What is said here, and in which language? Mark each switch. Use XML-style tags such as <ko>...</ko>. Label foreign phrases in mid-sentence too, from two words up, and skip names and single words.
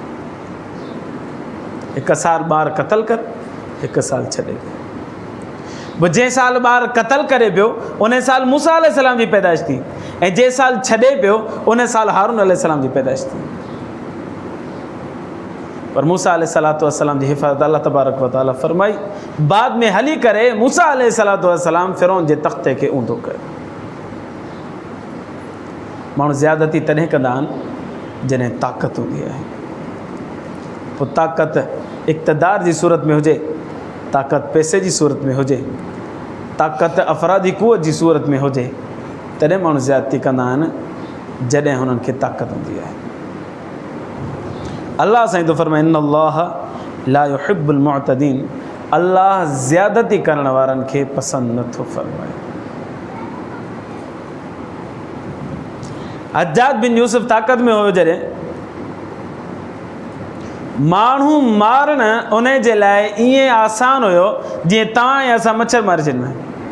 <sd>1 साल ॿार क़तल कर, 1 साल छॾे ॾे। पोइ जंहिं साल ॿार क़तल करे पियो उन साल मूसा अलैहिस्सलाम जी पैदाइश थी, ऐं जंहिं साल छॾे पियो उन साल हारून अलैहिस्सलाम जी पैदाइश थी। पर मूसा अलैहिस्सलाम जी हिफ़ाज़त अल्लाह</sd> <ar>تبارك وتعالى</ar> <sd>फरमाई। बाद में हली करे मूसा अलैहिस्सलाम फ़िरौन जे तख़्ते खे ऊंधो कयो। माण्हू ज़्यादती तॾहिं कंदा आहिनि जॾहिं ताक़त हूंदी आहे। पोइ ताक़त इक़्तिदार जी सूरत में हुजे, ताक़त पैसे जी सूरत में हुजे, ताक़त अफ़रादी क़ुव्वत जी सूरत में हुजे, तॾहिं माण्हू ज़्यादती कंदा आहिनि जॾहिं हुननि खे ताक़त हूंदी आहे। अल्लाह साईं तो फरमाए</sd> <ar>إن الله لا يحب المعتدين,</ar> <sd>अल्लाह ज़्यादती करण वारनि खे पसंदि नथो फरमाए। हज्जाज बिन यूसुफ ताक़त में हुयो जॾहिं माण्हू मारणु उन जे लाइ ईअं आसान हुयो जीअं तव्हां या असां मच्छर मारे छॾींदा आहियूं।</sd>